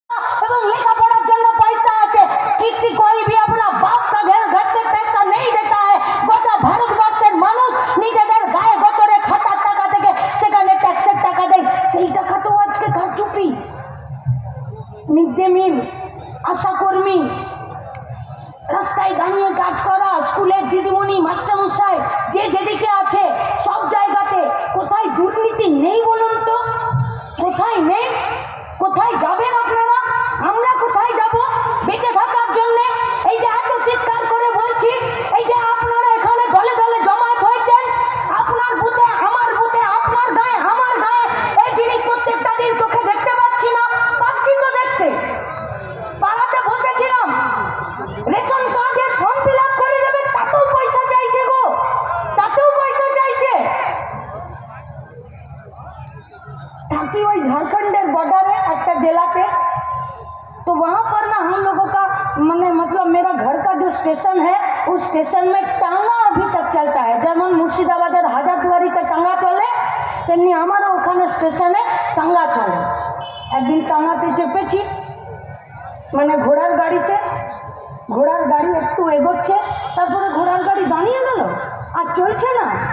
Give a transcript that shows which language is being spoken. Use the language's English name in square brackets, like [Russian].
[Hindi] लोगों को लेखा पढ़ार [Bangla] জন্য পয়সা আছে, [Hindi] किसी कोई भी अपना बाप का घर से पैसा नहीं देता है। [Bangla] গোটা ভারতবর্ষের মানুষ নিজেদের গায়ে গতরে খাটার টাকা থেকে সেখানে ট্যাক্সের টাকা দেয়, সেই টাকা তো আজকে কারচুপি। মিড ডে মিল, আশাকর্মী, রাস্তায় দাঁড়িয়ে কাজ করা, স্কুলের দিদিমণি, মাস্টারমশাই, যে যেদিকে আছে সব জায়গাতে কোথায় দুর্নীতি নেই বলুন তো? কোথায় নেই? কোথায় যাবেন আপনারা? আমরা কোথায় যাব বেঁচে থাকার জন্য? এই যে এত চিৎকার করে বলছি, এই যে আপনারা এখানে দলে দলে জমায়েত হয়েছেন, আপনার বুথে আমার বুথে, আপনার গায়ে আমার গায়ে, এই জিনিস প্রত্যেকটা দিন চোখে দেখতে পাচ্ছি না? পাচ্ছি তো দেখতে। পাড়াতে বসেছিলাম, রেশন কার্ডের ফর্ম ফিল আপ করে দেবে, তাতেও পয়সা চাইছে গো, তাতেও পয়সা চাইছে। [Hindi] ताकि वही झारखंड बॉर्डर है एक जिलाते, तो वहाँ पर ना हम लोगों का मतलब मेरा घर का जो स्टेशन है उस स्टेशन में टांगा अभी तक चलता है। [Bangla] যেমন মুর্শিদাবাদের হাজারদুয়ারিতে টাঙ্গা চলে, তেমনি আমারও ওখানে স্টেশনে টাঙ্গা চলে। একদিন টাঙ্গাতে চেপেছি, ঘোড়ার গাড়িতে, ঘোড়ার গাড়ি একটু এগোচ্ছে, তারপরে ঘোড়ার গাড়ি দাঁড়িয়ে গেল আর চলছে না।